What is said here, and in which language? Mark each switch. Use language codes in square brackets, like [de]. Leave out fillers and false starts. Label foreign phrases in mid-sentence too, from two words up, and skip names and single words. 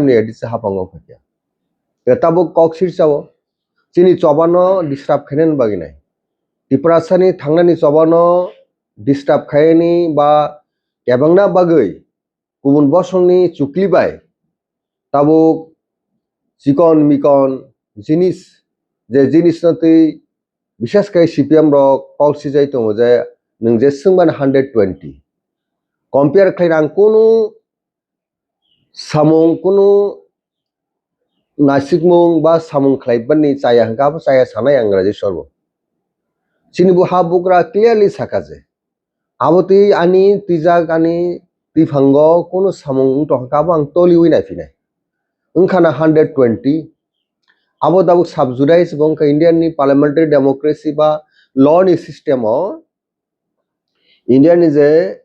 [trp] नि एडिसि हापांगो फाइक्या ताबो कक्सिर चावो सिनि चबानो डिस्टर्ब खैनेन बागिनाय त्रिपुरा सानि थांनानि चबानो डिस्टर्ब खायनि बा केबांना बागै गुबुन बसंनि चुक्लिबाय ताबो चिकन मिकन जिनिस जे जिनिस नतै विशेष kai CPM rok policy jai tongo je nung je sungban 120 compare khairang kono samung kono nasikmung ba samung khlaibani chaya hangka bo chaya sanai angra je sorbo sini bu ha bugra clearly sakaje aboti ani tijak ani tifango kono samung to hangka bo ang toli wina finai ungkhana 120 abo dabu subjudice bongka Indian ni [en] parliamentary democracy [trp] ba law ni system o Indian ni je